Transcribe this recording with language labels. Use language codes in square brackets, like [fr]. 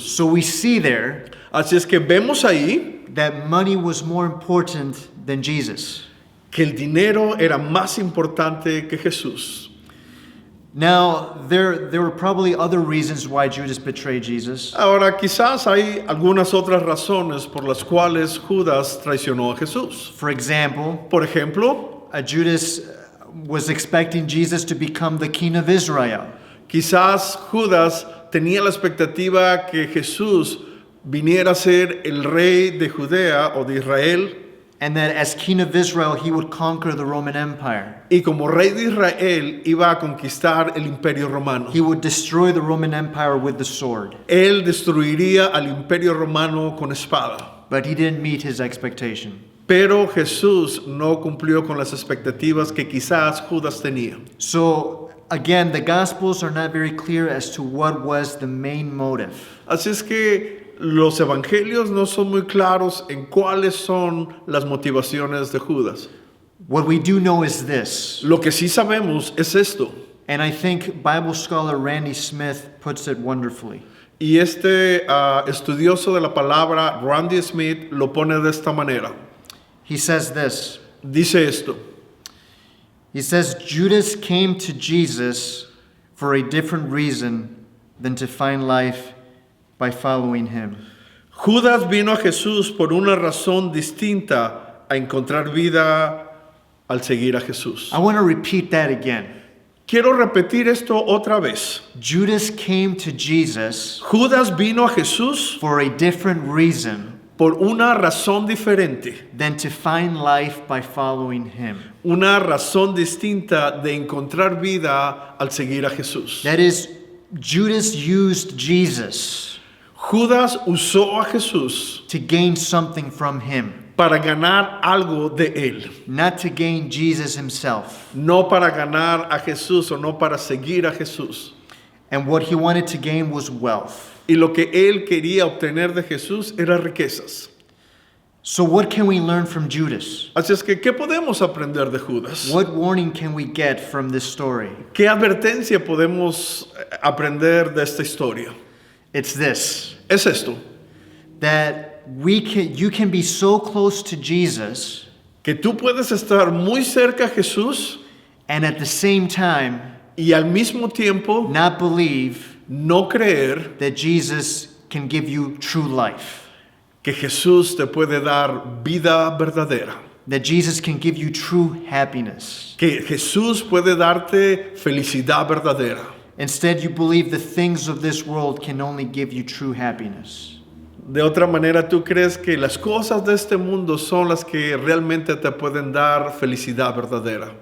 [en] So we see there [es] Así es que vemos ahí [en] that money was more important than Jesus. [es] que el dinero era más importante que Jesús. [en] Now, there were probably other reasons why Judas betrayed Jesus. [es] Ahora, quizás hay algunas otras razones por las cuales Judas traicionó a Jesús. [en] For example, [es] Por ejemplo, [en] Judas was expecting Jesus to become the king of Israel. [es] quizás Judas tenía la expectativa que Jesús viniera a ser el rey de Judea o de Israel, [en] And that as king of Israel, he would conquer the Roman Empire. [es] y como rey de Israel iba a conquistar el imperio romano. [en] He would destroy the Roman Empire with the sword. [es] Él destruiría al imperio romano con espada. [en] But he didn't meet his expectation. [es] Pero Jesús no cumplió con las expectativas que quizás Judas tenía. [en] So, again, the Gospels are not very clear as to what was the main motive. [es] Así es que los evangelios no son muy claros en cuáles son las motivaciones de Judas. [en] What we do know is this, [es] Lo que sí sabemos es esto. [en] and I think Bible scholar Randy Smith puts it wonderfully. [es] Y este estudioso de la palabra, Randy Smith, lo pone de esta manera. [en] He says this. [es] Dice esto. [en] He says, Judas came to Jesus for a different reason than to find life by following him. [es] Judas vino a Jesús por una razón distinta a encontrar vida al seguir a Jesús. [en] I want to repeat that again. [es] Quiero repetir esto otra vez. [en] Judas came to Jesus [es] Judas vino a Jesús [en] for a different reason [es] por una razón diferente, [en] than to find life by following him. [es] una razón distinta de encontrar vida al seguir a Jesús. [en] That is, Judas used Jesus [es] Judas usó a Jesús [en] to gain something from him, [es] para ganar algo de él, [en] not to gain Jesus himself. [es] no para ganar a Jesús o no para seguir a Jesús. [en] And what he wanted to gain was wealth. [es] Y lo que él quería obtener de Jesús era riquezas. [en] So what can we learn from Judas? [es] Así es que, ¿qué podemos aprender de Judas? [en] What warning can we get from this story? [es] ¿Qué advertencia podemos aprender de esta historia? [en] It's this, [es] Es esto, [en] that you can be so close to Jesus [es] que tú puedes estar muy cerca a Jesús [en] and at the same time [es] y al mismo tiempo [en] not believe [es] no creer [en] that Jesus can give you true life, [es] que Jesús te puede dar vida verdadera, [en] that Jesus can give you true happiness. [es] que Jesús puede darte felicidad verdadera. [en] Instead, you believe the things of this world can only give you true happiness. [es] De otra manera, tú crees que las cosas de este mundo son las que realmente te pueden dar felicidad verdadera.